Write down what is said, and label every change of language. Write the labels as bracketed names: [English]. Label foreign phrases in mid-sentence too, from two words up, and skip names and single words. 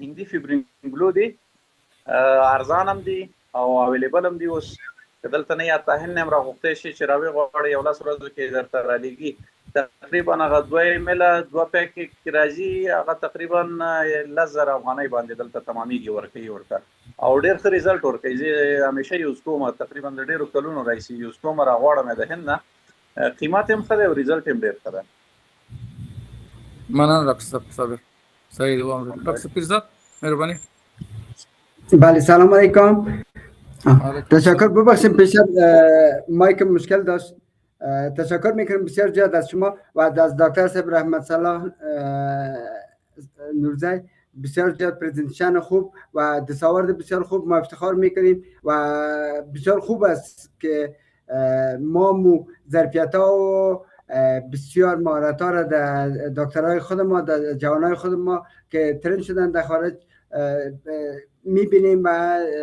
[Pashto] هندي فیبرینګلو دی ارزان هم دي او اویلیبل هم دي اوس دلته نه یا تاهن هم راغوښتې شي چې راوي غواړي یو لاس ورځو کې درته رالیږي تقریبا هغه 2 میله 2 پیک کې راځي هغه تقریبا 10,000 افغانۍ باندې دلته تمامېږي ورکوي ورته او ډېر ښه رزلټ ورکوي زه همیشه یوز کوم تقریبا د ډېرو کلونو راهیسې یوز کوم راغواړم د هند نه قیمت هم ښه دی او رزلټ هم ډېر ښه دی مننه ډاکټر صاحب صحیح و ډاکټر پیرزاد مهرباني [Persian] بله سلام علیکم تشکر ببخشید پیشتر مایک مشکل داشت تشکر میکنم بسیار زیاد از شما و از دکتر صاحب رحمت الله نورزی بسیار زیاد پرزنتیشن خوب و دستاورد بسیار خوب ما افتخار میکنیم و بسیار خوب است که ما ظرفیت ها و بسیار مهارت ها را در دکترهای خود ما در جوانای خود ما که ترین شدن در خارج میبینیم و